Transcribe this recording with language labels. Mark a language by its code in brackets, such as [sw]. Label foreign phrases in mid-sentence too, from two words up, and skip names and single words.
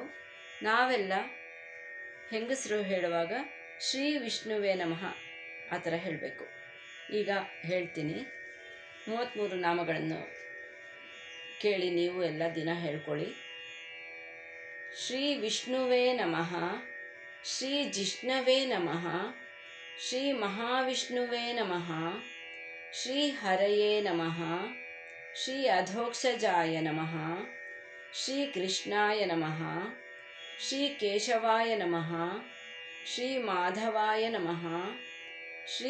[kn] ನಾವೆಲ್ಲ ಹೆಂಗಸರು ಹೇಳುವಾಗ [sa] ಶ್ರೀ ವಿಷ್ಣುವೇ ನಮಃ [kn] ಆ ಥರ ಹೇಳಬೇಕು. ಈಗ ಹೇಳ್ತೀನಿ. 33 ನಾಮಗಳನ್ನು ಕೇಳಿ ನೀವು ಎಲ್ಲ ದಿನ ಹೇಳ್ಕೊಳ್ಳಿ. [sa] ಶ್ರೀ ವಿಷ್ಣುವೇ ನಮಃ, ಶ್ರೀ ಜಿಷ್ಣವೇ ನಮಃ, ಶ್ರೀ ಮಹಾವಿಷ್ಣುವೇ ನಮಃ, ಶ್ರೀ ಹರಯೇ ನಮಃ, ಶ್ರೀ ಅಧೋಕ್ಷಜಾಯ ನಮಃ, ಶ್ರೀ ಕೃಷ್ಣಾಯ ನಮಃ, ಶ್ರೀ ಕೇಶವಾಯ ನಮಃ, ಶ್ರೀ ಮಾಧವಾಯ ನಮಃ, ಶ್ರೀ